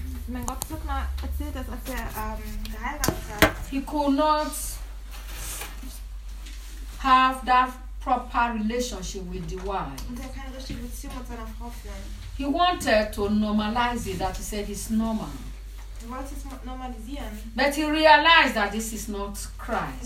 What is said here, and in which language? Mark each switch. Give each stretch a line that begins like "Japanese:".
German: mein Gott, hat mal erzählt, dass als er geheiratet hat.
English: He could not have that proper relationship with the wife.
German: Und er kann keine richtige Beziehung mit seiner Frau führen.
English: He wanted to normalize it, that he said it's normal.
German: Er wollte es normalisieren.
English: But he realized that this is not Christ.